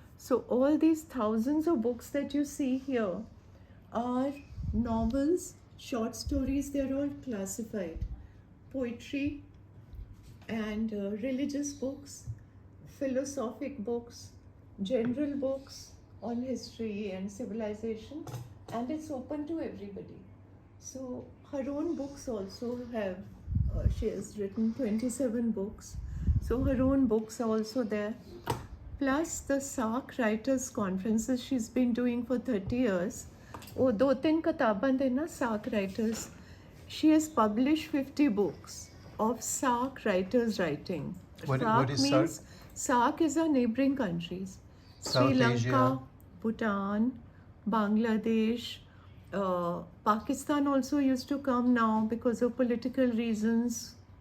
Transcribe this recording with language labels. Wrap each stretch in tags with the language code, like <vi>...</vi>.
<en>So all these thousands of books that you see here are novels, short stories, they're all classified, poetry and religious books, philosophic books, general books on history and civilization, and it's open to everybody. So her own books also have, she has written 27 books, so her own books are also there. Plus the SARC Writers Conferences she's been doing for 30 years.</en> <hi>वो 2-3 किताबां थे ना SARC Writers.</hi> <en>She has published 50 books of SARC writers writing. What is means SARC is our neighboring countries. South Sri Lanka, Asia. Bhutan, Bangladesh, Pakistan also used to come now because of political reasons.</en>